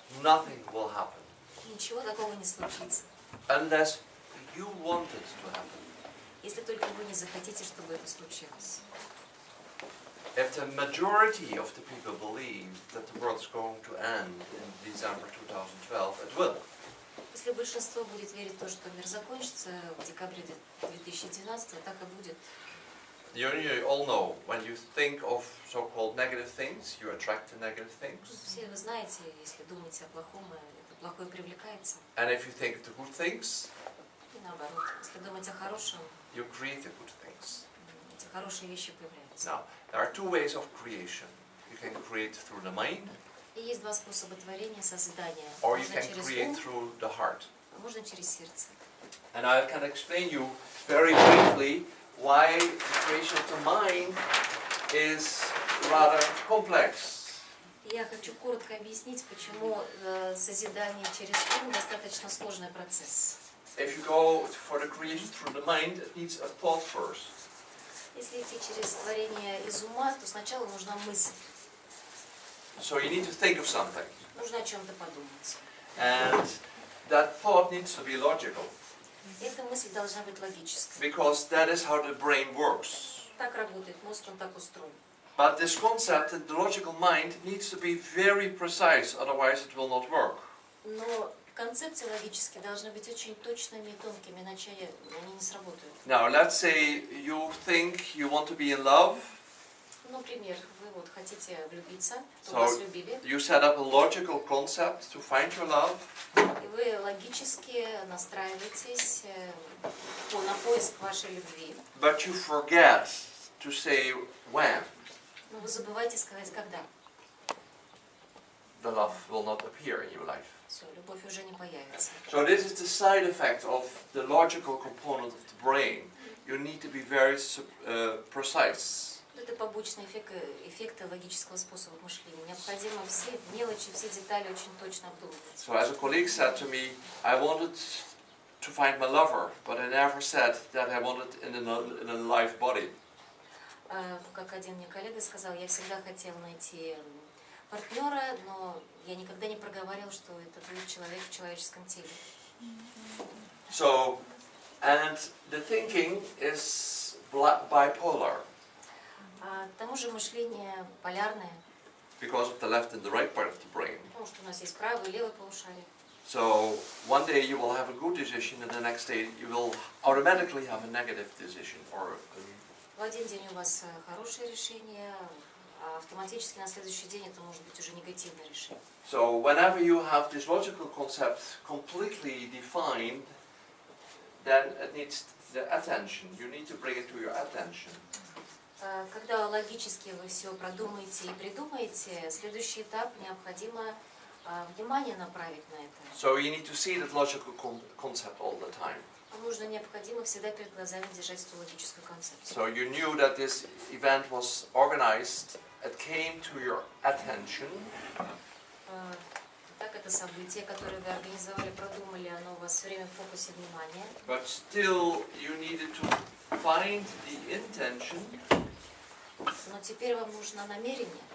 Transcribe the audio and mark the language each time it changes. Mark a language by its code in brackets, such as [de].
[en] Nothing will happen [ru] Ничего такого не случится, [en] unless you want it to happen. [ru] если только вы не захотите, чтобы это случилось. [en] If the majority of the people believe that the world is going to end in December 2012, it will. [ru] Если большинство будет верить в то, что мир закончится в декабре 2012, так и будет. [en] You all know, when you think of so-called negative things, you attract the negative things. [ru] Все вы знаете, если думаете о плохом, это плохое привлекается. [en] And if you think of the good things, [ru] И наоборот, если думать о хорошем, [en] you create the good things. [ru] эти хорошие вещи появляются. [en] Now, there are two ways of creation. You can create through the mind, [ru] И есть два способа творения, создания. [en] or you [ru] Можно [en] can [ru] через [en] create [ru] ум, [en] through the heart. [ru] а можно через сердце. [en] And I can explain you very briefly why the creation of the mind is rather complex. [ru] Я хочу коротко объяснить, почему созидание через ум достаточно сложный процесс. [en] If you go for the creation through the mind, it needs a thought first. [ru] Если идти через творение из ума, то сначала нужна мысль. [en] So you need to think of something. [ru] Нужно о чем-то подумать. [en] And that thought needs to be logical, [ru] Эта мысль должна быть логической. [en] because that is how the brain works. [ru] Так работает мозг, он так устроен. [en] But this concept, the logical mind, needs to be very precise, otherwise it will not work. [ru] Но концепции логические должны быть очень точными и тонкими, иначе они не сработают. [en] Now, let's say you think you want to be in love, [ru] Например, вы вот хотите влюбиться, [en] So- [ru] чтобы вас любили, [en] you set up a logical concept to find your love, [ru] и вы логически настраиваетесь на поиск вашей любви, [en] but you forget to say when. [ru] но вы забываете сказать, когда. [en] The love will not appear in your life. [ru] Все, любовь уже не появится. [en] So this is the side effect of the logical component of the brain. You need to be very precise. [ru] Это побочный эффект логического способа мышления. Необходимо все мелочи, все детали очень точно обдумывать. [en] So as a colleague said to me, I wanted to find my lover, but I never said that I wanted in a live body. [ru] Как один мне коллега сказал, я всегда хотел найти партнера, но я никогда не проговаривал, что это будет человек в человеческом теле. [en] So, and the thinking is bipolar [ru] К тому же мышление полярное, [en] because of the left and the right part of the brain. [ru] потому что у нас есть правое и левое полушарие. [en] So one day you will have a good decision, and the next day you will automatically have a negative decision, or [ru] В один день у вас хорошее решение, а автоматически на следующий день это может быть уже негативное решение. [en] so whenever you have this logical concept completely defined, then it needs the attention. You need to bring it to your attention. [ru] Когда логически вы все продумаете и придумаете, следующий этап необходимо внимание направить на это. [en] So you need to see that logical concept all the time. [ru] Необходимо всегда перед глазами держать эту логическую концепцию. [en] So you knew that this event was organized, it came to your attention, [ru] Так, это событие, которое вы организовали, продумали, оно у вас все время в фокусе внимания. [en] but still you needed to find the intention [ru] Но теперь вам нужно намерение,